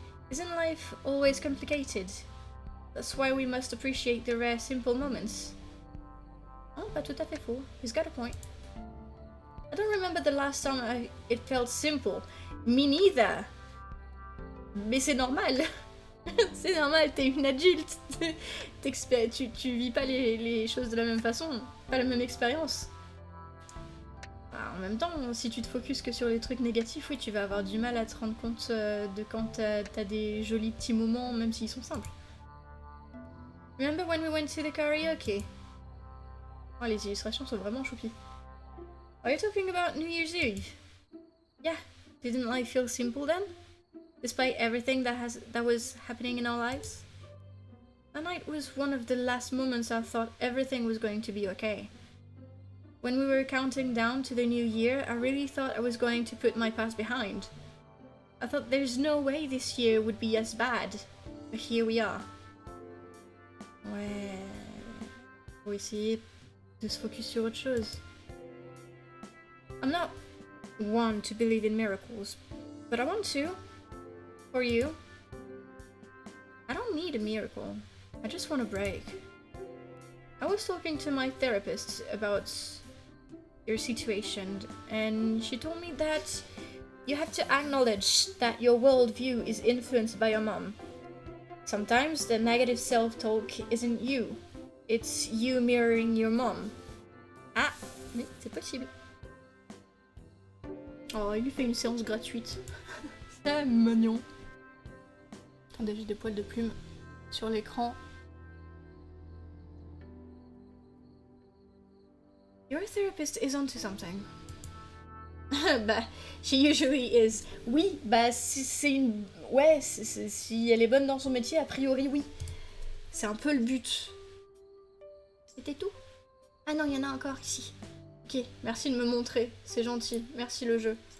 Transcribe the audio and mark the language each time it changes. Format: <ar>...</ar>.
<en>Isn't life always complicated? That's why we must appreciate the rare simple moments. Oh,</en> <fr>pas tout à fait faux.</fr> <en>He's got a point. I don't remember the last time it felt simple. Me neither.</en> <fr>Mais c'est normal. C'est normal, t'es une adulte. Tu vis pas les choses de la même façon. Pas la même expérience. En même temps, si tu te focuses que sur les trucs négatifs, oui, tu vas avoir du mal à te rendre compte de quand t'as des jolis petits moments, même s'ils sont simples.</fr> <en>Remember when we went to the karaoke?</en> <fr>Oh, les illustrations sont vraiment choupies.</fr> <en>Are you talking about New Year's Eve? Yeah, didn't life feel simple then? Despite everything that was happening in our lives? That night was one of the last moments I thought everything was going to be okay. When we were counting down to the new year, I really thought I was going to put my past behind. I thought there's no way this year would be as bad, but here we are.</en> <fr>Ouais, faut essayer de se focus sur autre chose.</fr> <en>I'm not one to believe in miracles, but I want to. For you. I don't need a miracle. I just want a break. I was talking to my therapist about your situation, and she told me that you have to acknowledge that your worldview is influenced by your mom. Sometimes the negative self-talk isn't you. It's you mirroring your mom.</en> <fr>Ah, mais c'est possible. Oh, il lui fait une séance gratuite. C'est mignon. Attendez, j'ai des poils de plume sur l'écran.</fr> <en>Your therapist is onto something. Bah, she usually is.</en> <fr>Oui, bah c'est une... Ouais, si elle est bonne dans son métier, a priori oui. C'est un peu le but. C'était tout? Ah non, il y en a encore ici. Ok, merci de me montrer, c'est gentil. Merci le jeu.</fr>